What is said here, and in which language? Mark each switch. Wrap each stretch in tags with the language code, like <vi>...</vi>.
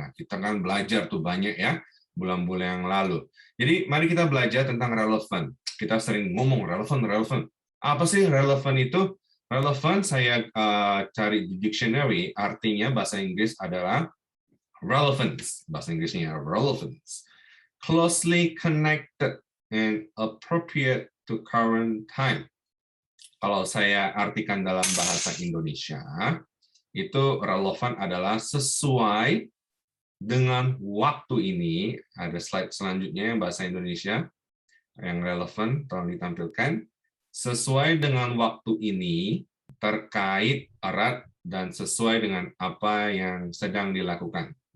<id>Nah, kita kan belajar tuh banyak ya, bulan-bulan yang lalu. Jadi mari kita belajar tentang relevan. Kita sering ngomong relevan. Apa sih relevan itu? Relevan saya cari di dictionary, artinya bahasa Inggris adalah relevance. Bahasa Inggrisnya relevance.</id> <en>Closely connected and appropriate to current time.</en> <id>Kalau saya artikan dalam bahasa Indonesia, itu relevan adalah sesuai dengan waktu ini. Ada slide selanjutnya yang bahasa Indonesia yang relevan, tolong ditampilkan. Sesuai dengan waktu ini, terkait erat dan sesuai dengan apa yang sedang dilakukan.</id>